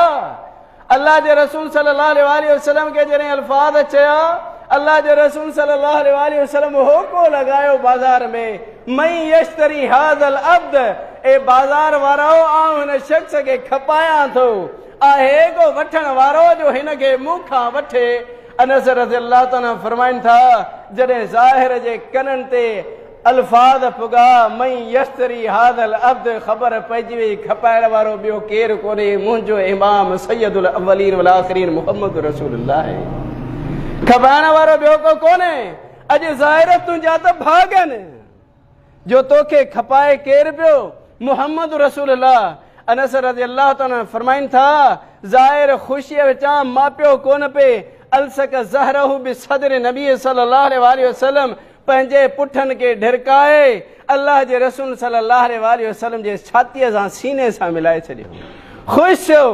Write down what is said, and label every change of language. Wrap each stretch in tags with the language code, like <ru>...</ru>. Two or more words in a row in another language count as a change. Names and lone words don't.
<sd>अल्लाह जे रसूल</sd> <ar>صلى الله عليه وسلم</ar> <sd>खे जॾहिं अल्फाज़ चया, अल्लाह जे रसूल</sd> <ar>صلى الله عليه وسلم</ar> <sd>होको लॻायो बाज़ार में,</sd> <ar>من يشتري هذا العبد,</ar> <sd>ए बाज़ार वारो, आऊं हिन शख़्स खे खपायां थो, आहे को वठण वारो जो हिन खे मूंखां वठे। अनस</sd> <ar>رضي الله تعالى</ar> <sd>फरमाइनि था, जॾहिं ज़ाहिर जे कननि ते अल्फाज़ पुगा,</sd> <ar>من يشتري هذا العبد,</ar> <sd>ख़बर पइजी वई खपाइण वारो ॿियो केरु कोन्हे, मुंहिंजो इमाम</sd> <ar>سيد الأولين والآخرين محمد رسول الله.</ar> <sd>खपाइण वारो ॿियो को कोन्हे। अॼु ज़ाहिर तुंहिंजा त भागनि जो तोखे खपाए केरु पियो?</sd> <ar>محمد رسول الله.</ar> <sd>अनस</sd> <ar>رضي الله تعالى</ar> <sd>फरमाइनि था, ज़ाहिर ख़ुशीअ विचां मापियो कोन पे,</sd> <ar>ألصق ظهره بصدر النبي صلى الله عليه وسلم,</ar> <sd>पंहिंजे पुठनि खे ढिरकाए अल्लाह जे रसूल</sd> <ar>صلى الله عليه وسلم</ar> <sd>जे छातीअ सां सीने सां मिलाए छॾियो। ख़ुशि थियो।</sd>